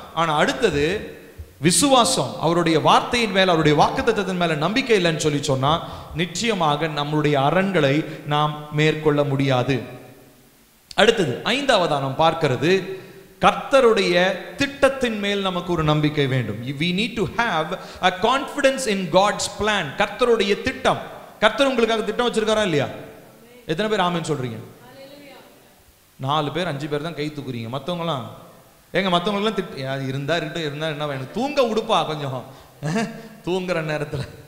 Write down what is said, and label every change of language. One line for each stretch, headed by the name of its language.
Tamil: ஆனா அடுத்தது விசுவாசம், அவருடைய வார்த்தையின் மேல, அவருடைய வாக்குத்தத்தத்தின் மேல நம்பிக்கை இல்லைன்னு சொல்லி சொன்னா நிச்சயமாக நம்மளுடைய அரண்களை நாம் மேற்கொள்ள முடியாது. அடுத்தது 5வதா நாம் பார்க்கிறது, கர்த்தருடைய திட்டத்தின் மேல் நமக்கு ஒரு நம்பிக்கை வேண்டும்.
English: We need to have a confidence in God's plan.
Tamil: கர்த்தருடைய திட்டம், கர்த்தர் உங்களுக்காக திட்டம் வச்சிருக்காரா இல்லையா? எத்தனை பேர் ஆமென் சொல்றீங்க? 4 பேர் 5 பேர் தான் கை தூக்குறீங்க. மற்றவங்களாம் மற்றவங்களுக்குலாம் இருந்தா இருக்கட்டும், இருந்தா என்ன வேணும், தூங்க உடுப்பா கொஞ்சம் தூங்குற நேரத்தில்.